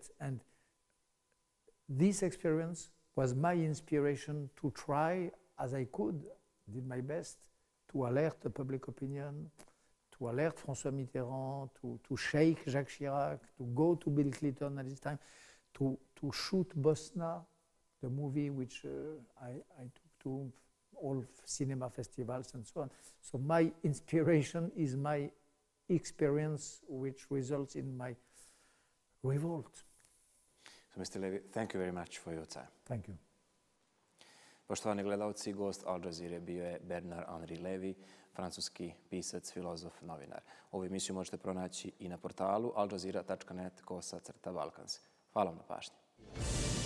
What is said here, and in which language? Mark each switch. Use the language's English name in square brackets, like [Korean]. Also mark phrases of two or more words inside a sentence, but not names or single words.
[English] And this experience was my inspiration to try, as I could, did my best, to alert the public opinion, to alert François Mitterrand, to shake Jacques Chirac, to go to Bill Clinton at this time, to shoot Bosnia, the movie which I took to all cinema festivals and so on. So my inspiration is my experience which results in my revolt. So Mr. Lévy, thank you very much for your time. Thank you. [Bosnian] Poštovani gledalci, gost Al Jazeere bio je Bernard-Henri Lévy, francuski pisac, filozof, novinar. Ovu emisiju možete pronaći i na portalu aljazeera.net/Balkans. Hvala vam na pažnji.